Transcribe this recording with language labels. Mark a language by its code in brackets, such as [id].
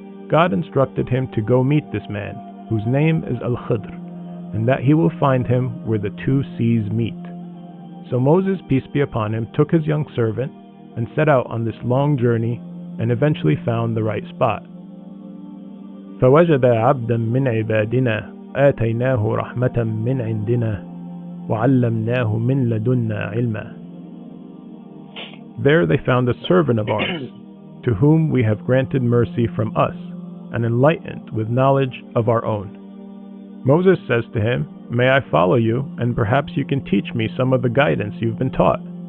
[en] God instructed him to go meet this man, whose name is Al-Khidr, and that he will find him where the two seas meet. So Moses, peace be upon him, took his young servant and set out on this long journey and eventually found the right spot. [ar] فوجد عبدا من عبادنا آتيناه رحمة من عندنا وعلمناه من لدنا علما. [en] There they found a servant of ours, to whom we have granted mercy from us, and enlightened with knowledge of our own. Moses says to him, "May I follow you, and perhaps you can teach me some of the guidance you've been taught?"